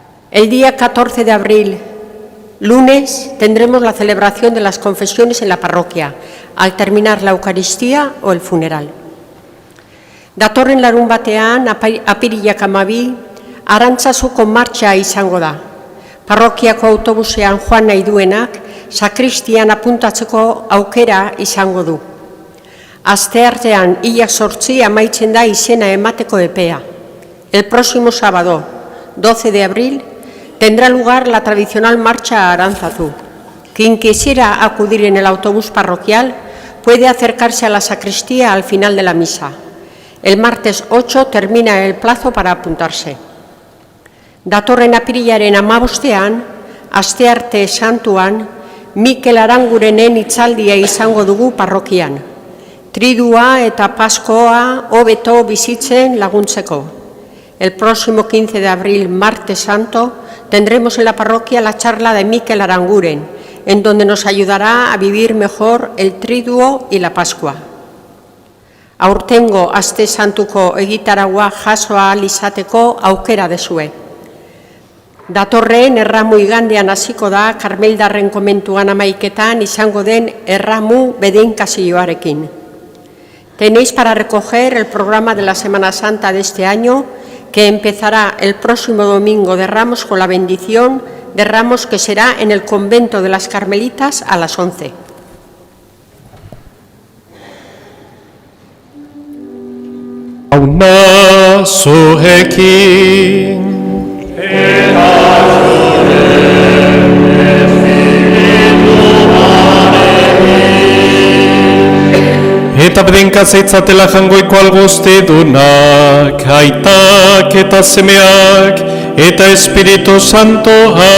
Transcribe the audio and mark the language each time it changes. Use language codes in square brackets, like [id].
[es] El día 14 de abril, lunes, tendremos la celebración de las confesiones en la parroquia, al terminar la Eucaristía o el funeral. [eu] Datorren larun batean, apirilak 12, Arantzazuko martxa izango da. Parrokiako autobusean joan nahi duenak, sakristian apuntatzeko aukera izango du. Asteartean hilak 8 amaitzen da izena emateko epea. [es] El próximo sábado, 12 de abril, tendrá lugar la tradicional marcha a Aránzazu. Quien quisiera acudir en el autobús parroquial puede acercarse a la sacristía al final de la misa. El martes 8 termina el plazo para apuntarse. [eu] Datorren apirilaren 15ean, astearte santuan, Mikel Arangurenen hitzaldia izango dugu parrokian. Tridua eta Paskoa hobeto bizitzen laguntzeko. [es] El próximo 15 de abril, martes santo, tendremos en la parroquia la charla de Mikel Aranguren, en donde nos ayudará a vivir mejor el Triduo y la Pascua. [eu] Aurtengo aste santuko egitaragua jaso ahal izateko aukera dezue. Datorren erramu igandean hasiko da Karmeldarren komentuan 11etan izango den erramu bedeinkazioarekin. [es] Tenéis para recoger el programa de la Semana Santa de este año, que empezará el próximo domingo de Ramos con la bendición de Ramos, que será en el convento de las Carmelitas a las 11. [eu] Auna zuekin eta bedenka zaitzatela jangoiko algustidunak, aitak eta semeak, eta Espiritu Santoak.